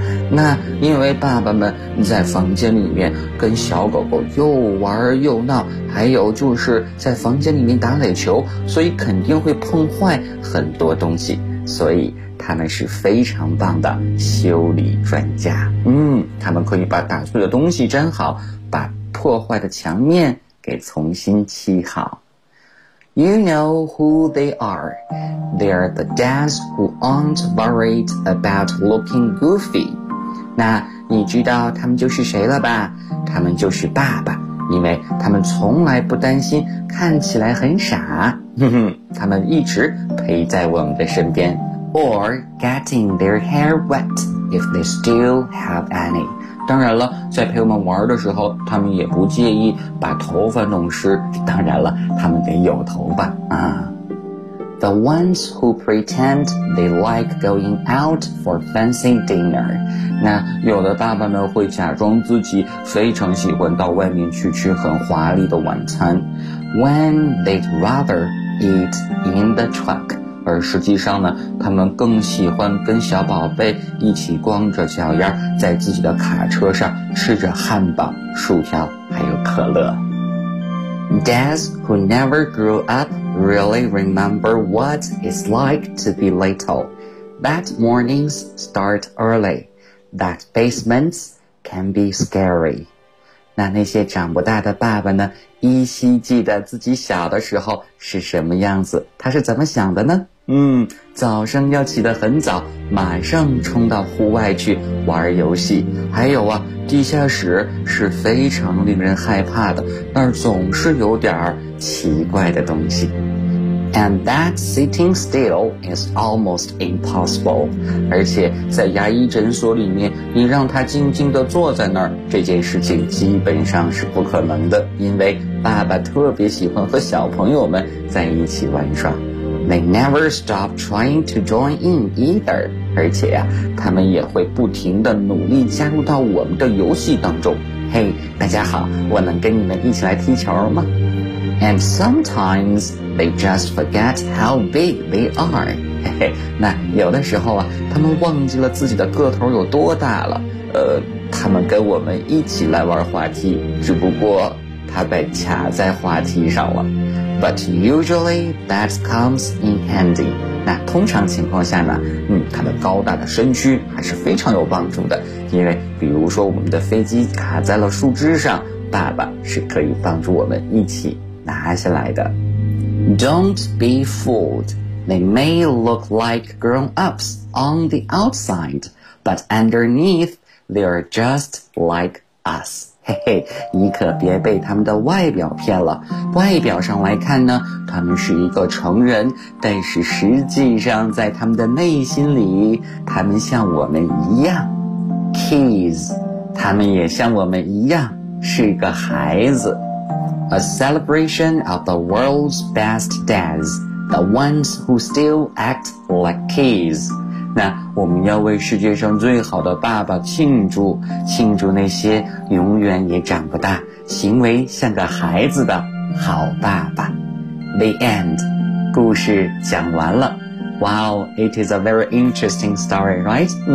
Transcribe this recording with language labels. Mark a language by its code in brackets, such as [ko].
[zh] 那因为爸爸们在房间里面跟小狗狗又玩又闹，还有就是在房间里面打垒球，所以肯定会碰坏很多东西，所以他们是非常棒的修理专家。他们可以把打碎的东西粘好，把破坏的墙面给重新漆好。 [en] You know who they are. They're the dads who aren't worried about looking goofy. [zh] 那你知道他们就是谁了吧？他们就是爸爸，因为他们从来不担心看起来很傻。他们一直陪在我们的身边。 [en] Or getting their hair wet if they still have any. [zh] 当然了，在陪我们玩的时候，他们也不介意把头发弄湿。当然了，他们得有头发啊。 [en] The ones who pretend they like going out for fancy dinner. [zh] 那有的爸爸们会假装自己非常喜欢到外面去吃很华丽的晚餐。 [en] When they'd rather eat in the truck. [zh] 而实际上呢，他们更喜欢跟小宝贝一起光着脚丫在自己的卡车上吃着汉堡、薯条还有可乐。 [en] Dads who never grew up really remember what it's like to be little. That mornings start early. That basements can be scary. [zh] 那些长不大的爸爸呢，依稀记得自己小的时候是什么样子，他是怎么想的呢？早上要起得很早，马上冲到户外去玩游戏。还有啊，地下室是非常令人害怕的，那儿总是有点奇怪的东西。 [en] And that sitting still is almost impossible. [zh] 而且在牙医诊所里面，你让他静静地坐在那儿，这件事情基本上是不可能的，因为爸爸特别喜欢和小朋友们在一起玩耍。 [en] They never stop trying to join in either. [zh] 而且啊，他们也会不停地努力加入到我们的游戏当中。 hey, 大家好，我能跟你们一起来踢球吗？ [en] And sometimes they just forget how big they are. [zh] 嘿嘿，那有的时候啊，他们忘记了自己的个头有多大了。他们跟我们一起来玩滑梯，只不过他被卡在滑梯上了。 [en] But usually that comes in handy. [zh] 那通常情况下呢，他的高大的身躯还是非常有帮助的。因为比如说我们的飞机卡在了树枝上，爸爸是可以帮助我们一起拿下来的。 [en] Don't be fooled. They may look like grown-ups on the outside, but underneath, they are just like us. [zh] 嘿嘿，你可别被他们的外表骗了。外表上来看呢，他们是一个成人，但是实际上在他们的内心里，他们像我们一样 kids， 他们也像我们一样是一个孩子。 [en] A celebration of the world's best dads, the ones who still act like kids。 [zh] 那我们要为世界上最好的爸爸庆祝，庆祝那些永远也长不大，行为像个孩子的好爸爸。 [en] The end. [zh] 故事讲完了。 [en] Wow, it is a very interesting story, right?